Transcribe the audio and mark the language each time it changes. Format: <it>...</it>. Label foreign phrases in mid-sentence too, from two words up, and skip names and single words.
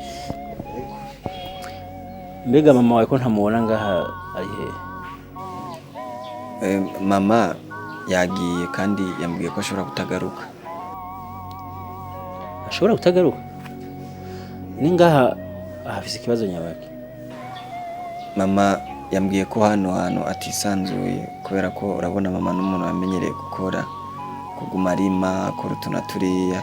<rn>Mbega mama wawe ko ntamubona ngaha ari he? Mama yagiye kandi yambwiye ko ashobora kutagaruka. Ashobora kutagaruka? Ni ngaha afise ikibazo nyabaki? Mama yambwiye ko hano atisanzuye kubera ko urabona mama n'umuntu wamenyereye gukora kuguma arima akora tunaturiya.</rn>